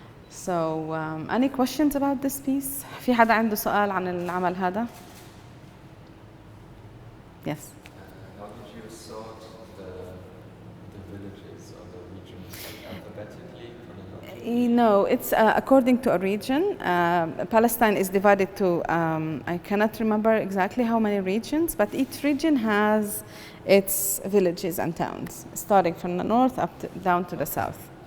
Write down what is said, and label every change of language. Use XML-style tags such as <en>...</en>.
<en>So any questions about this piece?</en> <ar>في حدا عنده سؤال عن العمل هذا؟ Yes.</ar> <en>How did you sort the villages or the regions alphabetically, chronologically? No, it's according to a region. Palestine is divided to, I cannot remember exactly how many regions, but each region has its villages and towns, starting from the north down to the south.</en>